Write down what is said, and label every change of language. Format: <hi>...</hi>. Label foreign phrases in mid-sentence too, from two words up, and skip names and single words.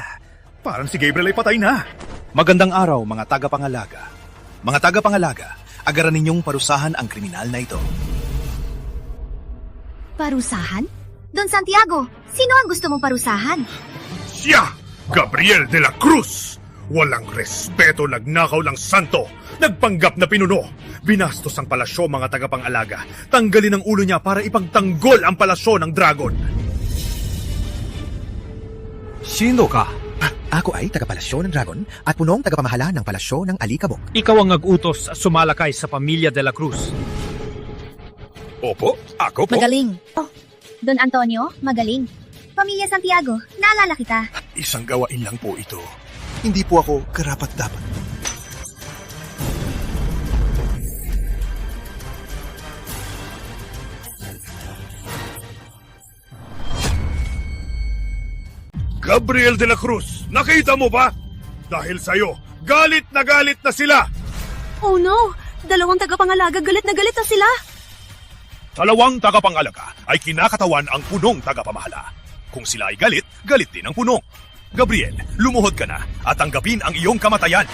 <tl>Parang si Gabriel ay patay na. Magandang araw, mga tagapangalaga. Mga tagapangalaga, agaran ninyong parusahan ang kriminal na ito. Parusahan? Don Santiago, sino ang gusto mong parusahan? Siya! Gabriel de la Cruz! Walang respeto, nagnakaw ng santo, nagpanggap na pinuno. Binastos ang palasyo, mga tagapangalaga. Tanggalin ang ulo niya para ipagtanggol ang palasyo ng Dragon. Sino ka? Ako ay tagapalasyo ng Dragon at punong tagapamahala ng palasyo ng Alikabok. Ikaw ang nag-utos at sumalakay sa pamilya de la Cruz. Opo, ako po. Magaling. Oh, Don Antonio, magaling. Pamilya Santiago, naalala kita. Isang gawain lang po ito. Hindi po ako karapat-dapat. Gabriel de la Cruz, nakita mo ba? Dahil sa'yo, galit na sila!</tl> <en>Oh no!</en> <tl>Dalawang tagapangalaga, galit na sila! Dalawang tagapangalaga ay kinakatawan ang punong tagapamahala. Kung sila ay galit, galit din ang punong. Gabriel, lumuhod ka na at tanggapin ang iyong kamatayan.</tl>